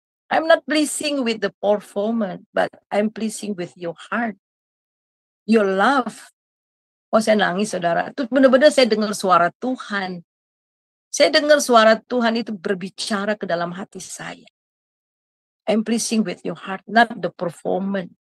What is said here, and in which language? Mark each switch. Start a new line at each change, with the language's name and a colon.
English: I'm not pleasing with the performance, but I'm pleasing with your heart. Your love.
Indonesian: Oh, saya nangis, saudara. Itu benar-benar saya dengar suara Tuhan. Saya dengar suara Tuhan itu berbicara ke dalam hati saya.
English: I'm pleasing with your heart, not the performance.